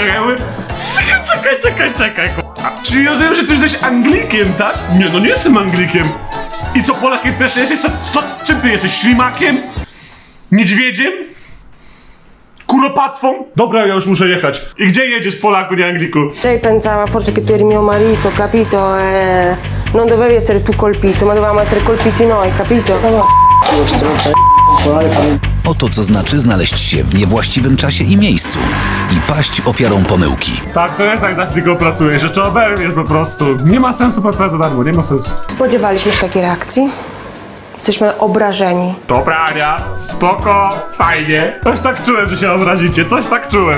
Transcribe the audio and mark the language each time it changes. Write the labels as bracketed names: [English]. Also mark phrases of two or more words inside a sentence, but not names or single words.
[Polish] Ja mówię, czekaj, k***a. Czyli rozumiem, że ty jesteś Anglikiem, tak? Nie, no nie jestem Anglikiem. I co, Polakiem też jesteś? Czym ty jesteś? Ślimakiem? Niedźwiedziem? Kuropatwą? Dobra, ja już muszę jechać. I gdzie jedziesz, Polaku, nie Angliku? [Italian] Lei pensava forse che tu eri mio marito, capito? Non dovevi essere tu colpito, ma dovevamo essere colpiti noi, capito? [Polish] Oto co znaczy znaleźć się w niewłaściwym czasie i miejscu i paść ofiarą pomyłki. Tak, to jest jak za chwilę pracujesz, że trzeba oberwiesz po prostu. Nie ma sensu pracować za darmo, nie ma sensu. Spodziewaliśmy się takiej reakcji. Jesteśmy obrażeni. Dobra, Ania, spoko, fajnie. Coś tak czułem, że się obrazicie, coś tak czułem.